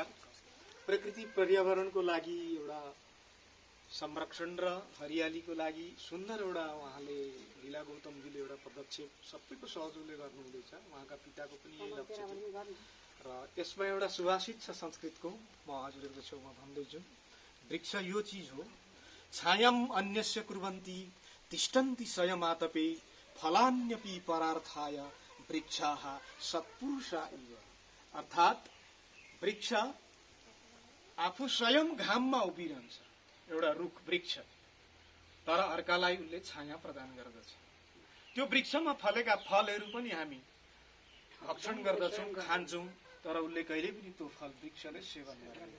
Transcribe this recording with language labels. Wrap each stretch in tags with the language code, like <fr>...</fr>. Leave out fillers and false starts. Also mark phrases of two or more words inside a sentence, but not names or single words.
<ne>प्रकृति पर्यावरणको लागि एउटा संरक्षण र हरियालीको लागि सुन्दर एउटा उहाँले लीला गौतमजीले एउटा पदक्षेप सबैको सहयोगले गर्नुहुँदैछ। उहाँका पिताको पनि यही लक्ष्य थियो र यसमा एउटा सुभाषित छ संस्कृतको, म हजुरहरूको छेउमा भन्दैछु। वृक्ष यो चिज हो,</ne> <sa>छायम अन्यस्य कुर्वन्ति तिष्ठन्ति स्वयमातपे फलान्यपि परार्थाय वृक्षाः सत्पुरुषा इव।</sa> <ne>अर्थात् वृक्ष आफू स्वयं घाममा उभिरहन्छ, एउटा रुख वृक्ष, तर अर्कालाई उसले छाया प्रदान गर्दछ। त्यो वृक्षमा फलेका फलहरू पनि हामी भक्षण गर्दछौँ, खान्छौँ, तर उसले कहिले पनि त्यो फल वृक्षले सेवन गर्दैन।</ne>